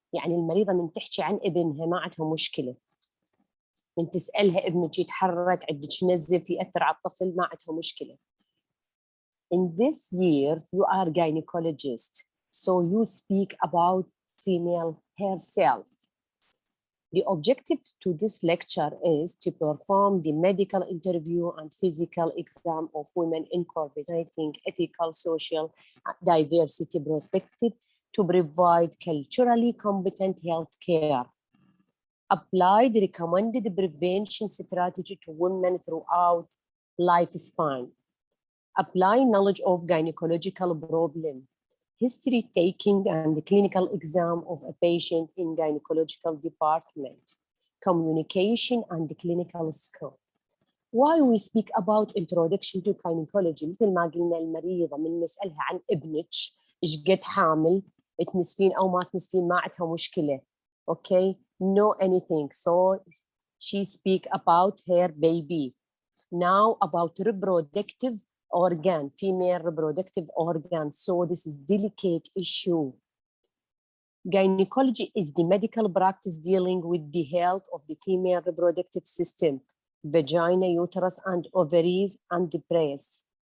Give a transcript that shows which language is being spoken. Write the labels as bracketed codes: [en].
[ar] يعني المريضة من تحكي عن ابنها ما عندها مشكلة، من تسألها ابنك يتحرك، عندك نزف يأثر على الطفل، ما عندها مشكلة. [en] In this year you are gynecologist, so you speak about female herself. The objective to this lecture is to perform the medical interview and physical exam of women incorporating ethical, social, diversity perspective to provide culturally competent health care. Apply the recommended prevention strategy to women throughout lifespan. Apply knowledge of gynecological problem, history taking and clinical exam of a patient in gynecological department, communication and clinical skill. Why we speak about introduction to gynecology؟ [ar] مثل ما قلنا المريضة من نسألها عن ابنك إيش قد حامل، تنسفين أو ما تنسفين ما عندها مشكلة. [en] Okay, no anything. So she speak about her baby. Now about reproductive organ, female reproductive organ. So this is delicate issue. Gynecology is the medical practice dealing with the health of the female reproductive system, vagina, uterus, and ovaries, and the breast.